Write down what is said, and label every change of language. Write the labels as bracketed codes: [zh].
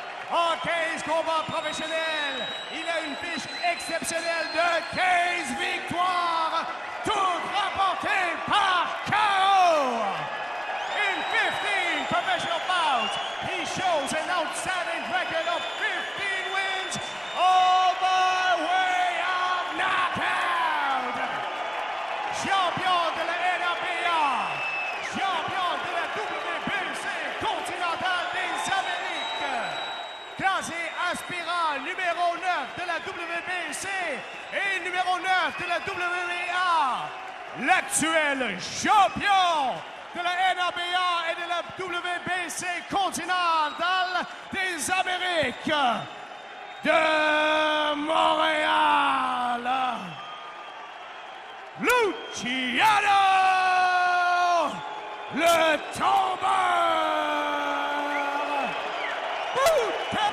[fr] En 15 combats professionnels, il a une fiche exceptionnelle de 15 victoires, toutes remportées par KO. [en] In 15 professional bouts, he shows an outstanding record of 15 wins, all by way of knockout. [fr] Champion de la NABA, champion de la WBC continentale des Amériques, classé aspirant numéro 9 de la WBC et numéro 9 de la WBA, l'actuel champion de la NABA et de la WBC continentale des Amériques, de Montréal, Luciano le tombeur Bouteille!